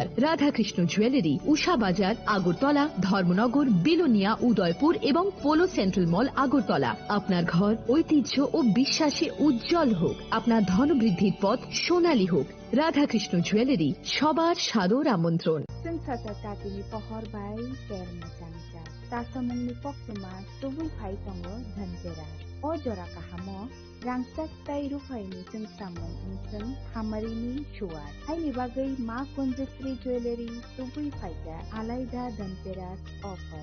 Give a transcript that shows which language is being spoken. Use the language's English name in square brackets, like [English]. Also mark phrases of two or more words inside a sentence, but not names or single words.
[Bangla] রাধাকৃষ্ণ জুয়েলারি, উষা বাজার, আগরতলা, ধর্মনগর, বিলোনিয়া, উদয়পুর এবং পোলো সেন্ট্রাল মল, আগরতলা। আপনার ঘর ঐতিহ্য ও বিশ্বাসে উজ্জ্বল হোক, আপনার ধনবৃদ্ধির পথ সোনালী হোক। রাধাকৃষ্ণ জুয়েলারি, সবার সাদর আমন্ত্রণ। [Kok Borok] Tatini pohor bai ter macam-macam. Tasamungni poksuma tubui phai tongo dhanteras. O jora kahamo rangsak tai rupaini samung insang hamarini shuar. Haini bagai ma Kunjasri Jewelry tubui phaika alaida dhanteras offer.